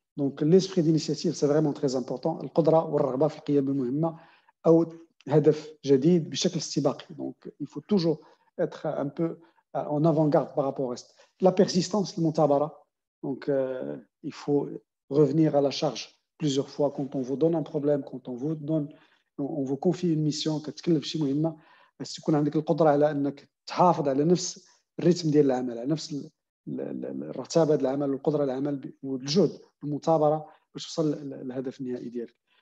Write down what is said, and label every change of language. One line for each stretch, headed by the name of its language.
French: Donc, l'esprit d'initiative, c'est vraiment très important.
Arabic: القدرة والرغبة في القيام بمهمة أو هدف جديد بشكل استباقي.
French: Donc, il faut toujours être un peu en avant-garde par rapport à ça. La persistance,
Arabic: المثابرة.
French: Donc, il faut revenir à la charge plusieurs fois quand on vous donne un problème, quand on vous confie une mission,
Arabic: كتكلف شي مهمة, بس تكون عندك القدرة على أنك تحافظ على نفس الريتم ديال العمل, على نفس الرتابة ديال العمل والقدرة على العمل والجهد المثابرة باش توصل للهدف النهائي ديالك.